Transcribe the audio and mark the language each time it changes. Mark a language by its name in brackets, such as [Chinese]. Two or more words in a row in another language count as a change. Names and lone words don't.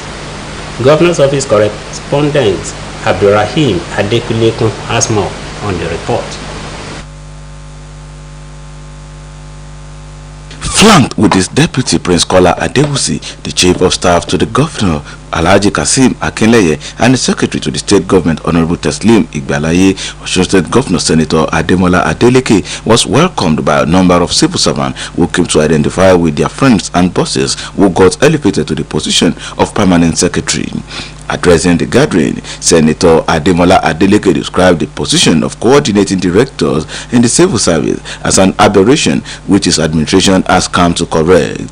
[English] Governor's Office correspondent Abdurrahim Adekunlekun has more on the report. Flanked with his deputy Prince Kola Adewusi, the chief of staff to the governor Alhaji Kasim Akinleye, and the secretary to the state government Honorable Teslim Igbalaye, Osun State Governor Senator Ademola Adeleke was welcomed by a number of civil servants who came to identify with their friends and bosses who got elevated to the position of permanent secretary. Addressing the gathering, Senator Ademola Adeleke described the position of coordinating directors in the civil service as an aberration which his administration has come to correct.